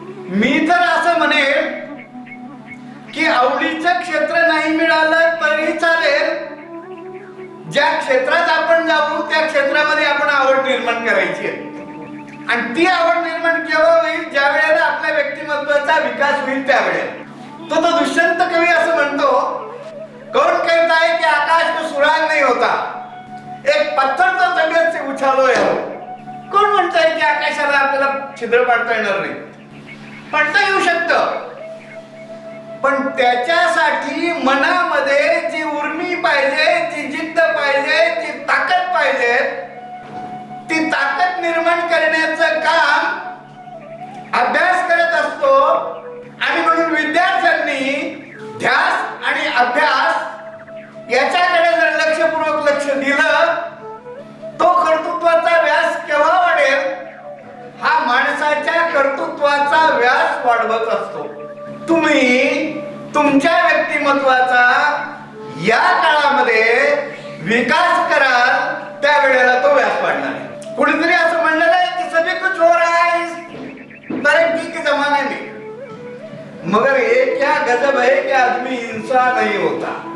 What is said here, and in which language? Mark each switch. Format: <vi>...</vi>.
<mr>मी तर असं म्हणेन की आवडीचं क्षेत्र नाही मिळालं तरी चालेल, ज्या क्षेत्रात आपण जाऊ त्या क्षेत्रामध्ये आपण आवड निर्माण करायची आहे। आणि ती आवड निर्माण केव्हा होईल? ज्या वेळेला आपल्या व्यक्तिमत्वाचा विकास होईल त्यावेळेला। तो दुष्यंत कवी असं म्हणतो,</mr> <hi>कौन कहता है कि आकाश को सुराग नहीं होता, एक पत्थर तो तबीयत से उछालो है।</hi> <mr>कोण म्हणतंय की आकाशाला आपल्याला छिद्र पाडता येणार नाही? पाडता येऊ शकतं, पण त्याच्यासाठी मनामध्ये जी उर्मी पाहिजे, जी जिद्द पाहिजे, जी ताकद पाहिजे, ती ताकद निर्माण करण्याचं काम अभ्यास करत असतो। आणि म्हणून विद्यार्थ्यांनी ध्यास आणि अभ्यास याच्याकडे जर लक्षपूर्वक लक्ष दिलं, तो कर्तृत्वाचा व्यास केव्हा वाढेल? हा माणसाच्या कर्तृत्वाचा व्यास वाढवत असतो। तुम्ही तुमच्या व्यक्तिमत्वाचा या काळामध्ये विकास कराल त्यावेळेला तो व्यास वाढणार आहे। कुणीतरी असं म्हणलेलं आहे कि</mr> <hi>सभी कुछ हो रहा है इस तरक्की के जमाने में, मगर ये क्या गजब है कि आदमी इंसान नहीं होता।</hi>